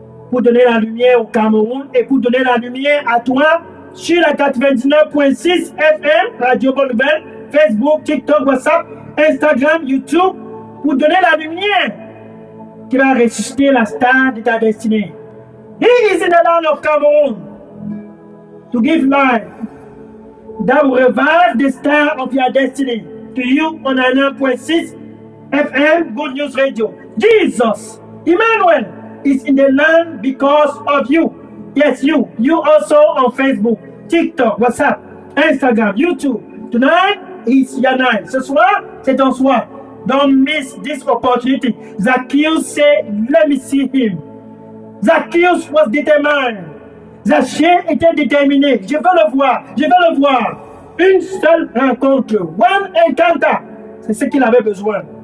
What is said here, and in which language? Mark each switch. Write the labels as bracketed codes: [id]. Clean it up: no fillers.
[fr] Pour donner la lumière au Cameroun et pour donner la lumière à toi sur la 99.6 FM, Radio Bonne Nouvelle, Facebook, TikTok, WhatsApp, Instagram, YouTube, pour donner la lumière qui va ressusciter la star de ta destinée. [en] He is in the land of Cameroon to give life that will revive the star of your destiny to you on 99.6 FM Good News Radio. Jesus, Emmanuel, is in the land because of you. Yes, you. You also on Facebook, TikTok, WhatsApp, Instagram, YouTube. Tonight is your night. [fr] Ce soir, c'est ton soir. [en] Don't miss this opportunity. Zacchaeus said, let me see him. Zacchaeus was determined. [fr] Zachée était déterminé. Je veux le voir. Je veux le voir. Une seule rencontre. [en] One encounter. [fr] C'est ce qu'il avait besoin.